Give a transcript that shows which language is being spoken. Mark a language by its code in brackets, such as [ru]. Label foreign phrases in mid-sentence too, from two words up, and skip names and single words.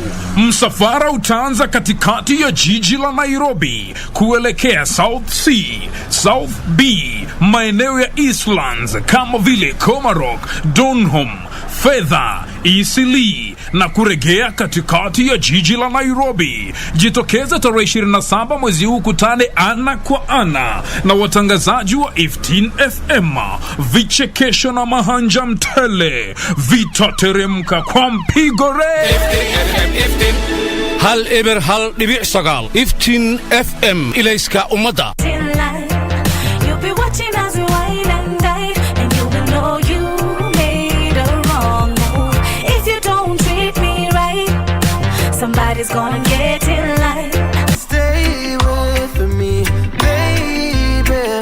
[sw] Msafara utaanza katikati ya jiji la Nairobi kuelekea South C, South B, maeneo ya Eastlands kama vile Komarok, Donholm, Fedha, Isili, na kuregea katikati ya jiji la Nairobi. Jitokeza tarehe 27 mwezi huu kutane ana kwa ana na watangazaji wa 15 FM. Vichekesho na mahanja mtele vitateremka kwa mpigo re. [so] Hal eber hal dibi sagal 15 FM ilayska umada. [en] Somebody's gonna get in line. Stay with me, baby.